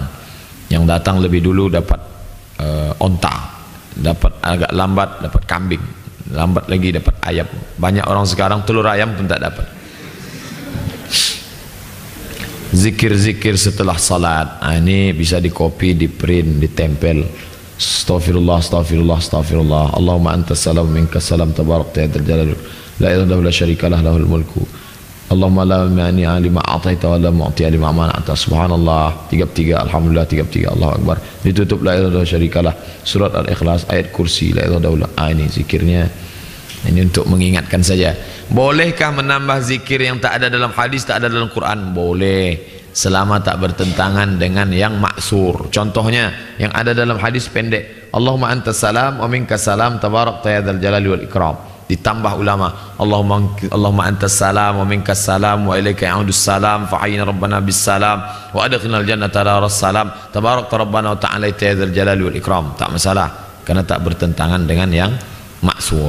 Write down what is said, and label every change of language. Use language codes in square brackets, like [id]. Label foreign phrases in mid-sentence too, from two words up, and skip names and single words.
[id] Yang datang lebih dulu dapat onta, dapat agak lambat dapat kambing, lambat lagi dapat ayam. Banyak orang sekarang telur ayam pun tak dapat. Zikir-zikir setelah salat, ini bisa di copy, di print, ditempel. [ar] أستغفر الله، أستغفر الله، أستغفر الله. اللهم أنت السلام منك السلام تباركت يا ذا الجلال لا إله إلا شريك له له الملك. اللهم لا مانع لما أعطيت ولا معطي لما منعت. سبحان الله 33، الحمد لله 33، الله أكبر. Ditutup لا إله إلا شريك له, surat Al-Ikhlas, ayat kursi, لا إله إلا. [id] Ini zikirnya. Ini untuk mengingatkan saja. Bolehkah menambah zikir yang tak ada dalam hadis, tak ada dalam Quran? Boleh, selama tak bertentangan dengan yang maksur. Contohnya yang ada dalam hadis pendek, [ar] اللهم أنت السلام ومنك السلام تباركت يا ذا الجلال والإكرام. [id] Ditambah ulama, [ar] اللهم أنت السلام ومنك السلام وإليك يعود السلام فحينا ربنا بالسلام وأدخلنا الجنة دار السلام تباركت ربنا وتعالى يا ذا الجلال والإكرام. [id] Tak masalah, karena tak bertentangan dengan yang maksur.